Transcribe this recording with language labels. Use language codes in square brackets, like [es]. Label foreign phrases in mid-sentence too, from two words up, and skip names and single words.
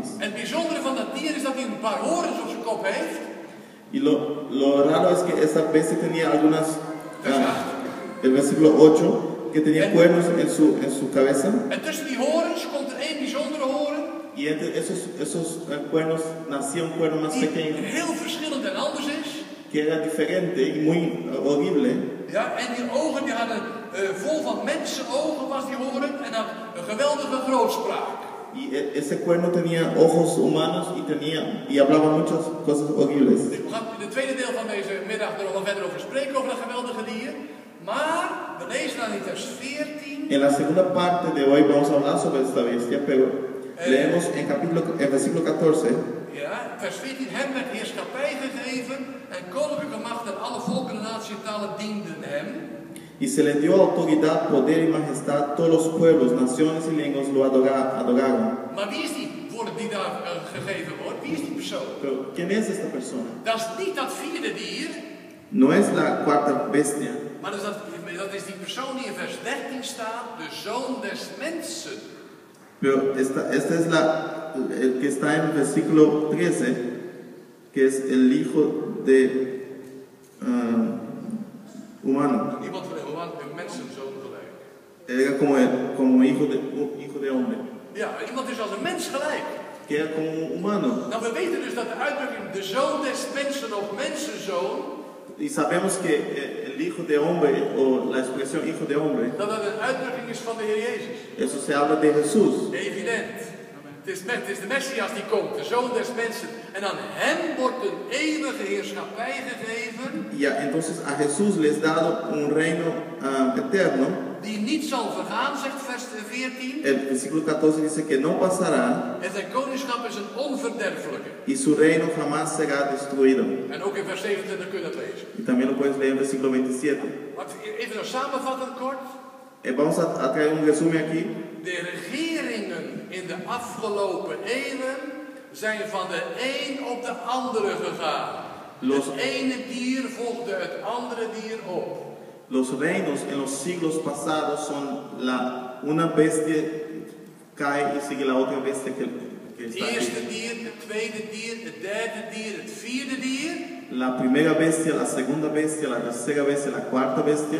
[nl] Het bijzondere van dat dier is dat hij een paar horens op zijn kop heeft. [es] Y lo raro es que esta bestia tenía algunas, el versículo 8, que tenía cuernos en su cabeza. [nl] En tussen die horens komt er één bijzondere horen. [es] Y entre esos cuernos nacía un cuerno más [nl] Die [es] pequeño, [nl] heel verschillend en anders is. [es] que era diferente y muy horrible. [nl] Ja, en die ogen die hadden vol van mensenogen was die horen en had een geweldige grootspraak. [es] Y ese cuerno tenía ojos humanos y hablaba muchas cosas horribles. [nl] Dus we gaan in het tweede deel van deze middag er nog wel verder over spreken, over dat geweldige dier. Maar we lezen dan in vers 14. [es] En la segunda parte de hoy vamos a hablar sobre esta bestia, pero leemos en versículo 14. [nl] Ja, vers 14. Hem werd heerschappij gegeven en koninklijke macht en alle volken en naties en talen dienden hem. [es] Y se le dio autoridad, poder y majestad, todos los pueblos, naciones y lenguas lo adoraron. [nl] Maar wie is die voor die daar gegeven wordt? Wie is die persoon? [es] Pero, ¿quién es esta persona? [nl] Dat is niet dat vierde dier, [es] No es la cuarta bestia, [nl] maar dat is die persoon die in vers 13 staat, de zoon des mensen. [es] pero esta es el que está en el versículo 13, que es el hijo de humano. [nl] Iemand van een mensenzoon gelijk. [es] Era como hijo de hombre, [nl] Ja, iemand is als een mens gelijk. [es] que era como un humano. [nl] Nou, we weten dus dat de uitdrukking de zoon des mensen of mensenzoon, [es] Y sabemos que el hijo de hombre, o la expresión hijo de hombre, [nl] dat dat een uitdrukking is van de Heer Jezus. [es] eso se habla de Jesús. [nl] Evident. Het is de Messias die komt, de zoon des mensen. En aan hem wordt een eeuwige heerschappij gegeven, [es] Ya, entonces a Jesús les dado un reino eterno. [nl] die niet zal vergaan, zegt vers 14. [es] El versículo 14 dice que no pasará [nl] En zijn koningschap is een onverderfelijke. [es] y su reino jamás será destruido. [nl] En ook in vers 27 kun je dat lezen. [es] Y también lo puedes leer en el versículo 27. [nl] Laten we even zo samenvatten kort. [es] Vamos a traer un resumen aquí. [nl] De regeringen in de afgelopen eeuwen zijn van de een op de andere gegaan. Het ene dier volgde het andere dier op. [es] Los reinos en los siglos pasados son una bestia cae y sigue la otra bestia que [nl] Het [es] está [nl] eerste [es] aquí. [nl] dier, het tweede dier, het derde dier, het vierde dier. [es] La primera bestia, la segunda bestia, la tercera bestia, la cuarta bestia.